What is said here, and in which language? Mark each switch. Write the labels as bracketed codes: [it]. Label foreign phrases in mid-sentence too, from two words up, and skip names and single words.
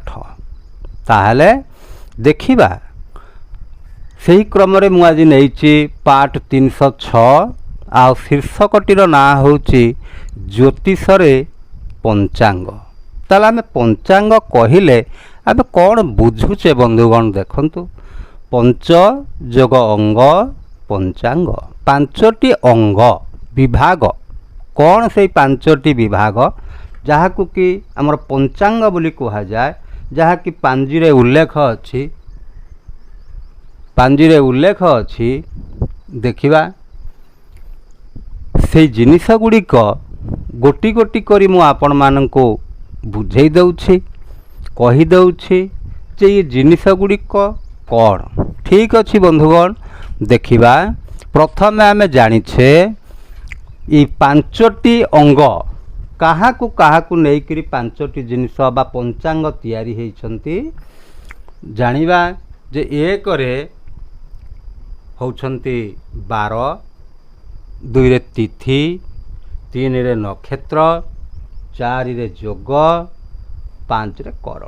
[or] ତାହଲେ ଦେଖିବା ସହି କ୍ରମ ରେ ମୁ ଆଜି ନେଇଛି ପାଠ 306 ଆ ଶୀର୍ଷକଟିର ନା ହୋଉଛି ଜ୍ୟୋତିଷ ରେ ପଞ୍ଚାଙ୍ଗ। ତାଲେ ଆମେ ପଞ୍ଚାଙ୍ଗ କହିଲେ ଆମେ କଉଣ ବୁଝୁଚେ ବନ୍ଧୁଗଣ ଦେଖନ୍ତୁ। ପଞ୍ଚ ଯୋଗ ଅଙ୍ଗ ପଞ୍ଚାଙ୍ଗ, ପାଞ୍ଚଟି ଅଙ୍ଗ ବିଭାଗ। କଉଣ ସେ ପାଞ୍ଚଟି ବିଭାଗ ଯାହାକୁ କି ହମର ପଞ୍ଚାଙ୍ଗ ବୋଲି କହା ଯାଏ, ଯାହା କି ପାଞ୍ଜିରେ ଉଲ୍ଲେଖ ଅଛି। ପାଞ୍ଜିରେ ଉଲ୍ଲେଖ ଅଛି ଦେଖିବା ସେ ଜିନିଷ ଗୁଡ଼ିକ ଗୋଟି ଗୋଟି କରି ମୁ ଆପଣ ମାନଙ୍କୁ ବୁଝେଇ ଦଉଛି, କହି ଦଉଛି ଯେ ଏ ଜିନିଷ ଗୁଡ଼ିକ କଉଣ। ଠିକ ଅଛି ବନ୍ଧୁଗଣ, ଦେଖିବା ପ୍ରଥମ ଆମେ ଜାଣିଛେ ଏ ପାଞ୍ଚଟି ଅଙ୍ଗ କାହାକୁ ନେଇକରି ପାଞ୍ଚଟି ଜିନିଷ ବା ପଞ୍ଚାଙ୍ଗ ତିଆରି ହେଉଛନ୍ତି। ଜାଣିବା ଯେ ଏକ ରେ ହୋଉଛନ୍ତି 12, 2 ରେ ତିଥି, 3 ରେ ନକ୍ଷତ୍ର, 4 ରେ ଯୋଗ, 5 ରେ କରଣ।